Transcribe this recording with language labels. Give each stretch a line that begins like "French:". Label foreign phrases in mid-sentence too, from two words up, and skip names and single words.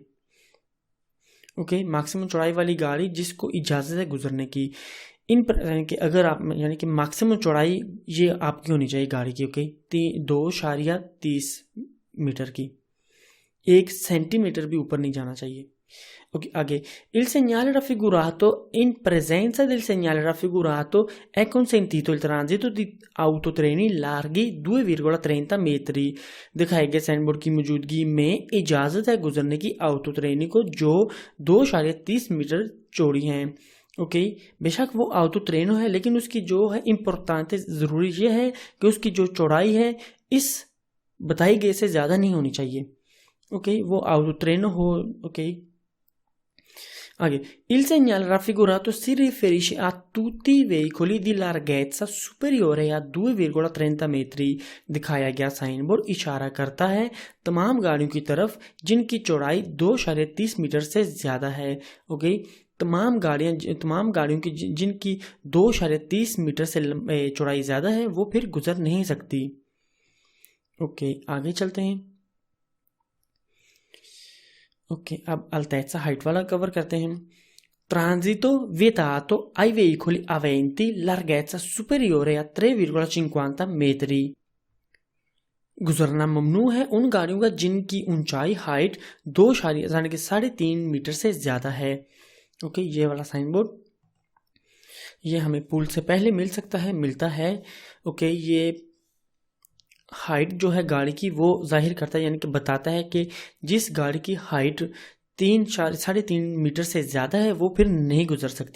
Hindi: ओके, मैक्सिमम चौड़ाई वाली गाड़ी जिसको इजाजत है गुजरने की। इन पर कि अगर आप यानी कि मैक्सिमम चौड़ाई ये आपकी होनी चाहिए गाड़ी की। ओके, 2.30 मीटर की, 1 सेंटीमीटर भी ऊपर नहीं जाना चाहिए। ओके, आगे
Italian: il segnale raffigurato in presenza del segnale raffigurato è consentito il transito di autotreni larghi 2,30 metri।
Hindi: दिखाए गए
English: sign board
Hindi: की मौजूदगी में इजाजत है गुजरने की
English: auto train
Hindi: को जो 2.30 मीटर चौड़ी हैं। ओके, बेशक वो
English: auto train
Hindi: है लेकिन उसकी जो है इम्पोर्टेंट जरूरी ये है कि उसकी जो चौड़ाई है इस बताई गए से ज्यादा नहीं होनी चाहिए। ओके, वो
English: auto train
Hindi: हो। ओके, आगे
Italian: il segnale raffigurato si riferisce a tutti i veicoli di larghezza superiore a 2,30 metri।
Hindi: दिखाया गया
English: sign board
Hindi: इशारा करता है तमाम गाड़ियों की तरफ जिनकी चौड़ाई 2.30 मीटर से ज्यादा है। ओके, तमाम गाड़ियों की जिनकी 2.30 मीटर से चौड़ाई ज्यादा है वो फिर गुजर नहीं सकती। ओके, आगे चलते हैं। ओके, अब अल्टेज़ा हाइट वाला कवर करते हैं।
Italian: Transito vietato ai veicoli aventi larghezza superiore a 3,50 metri।
Hindi: गुजरना ममनू है उन गाड़ियों का जिनकी ऊंचाई हाइट 2.3 मीटर से ज्यादा है। ओके, ये वाला
English: sign board
Hindi: ये हमें पुल से पहले मिल सकता है, मिलता है। ओके, ये हाइट जो है गाड़ी की वो जाहिर करता है, यानी कि बताता है कि जिस गाड़ी की हाइट 3-3.5 मीटर से ज़्यादा है वो फिर नहीं गुजर सकती।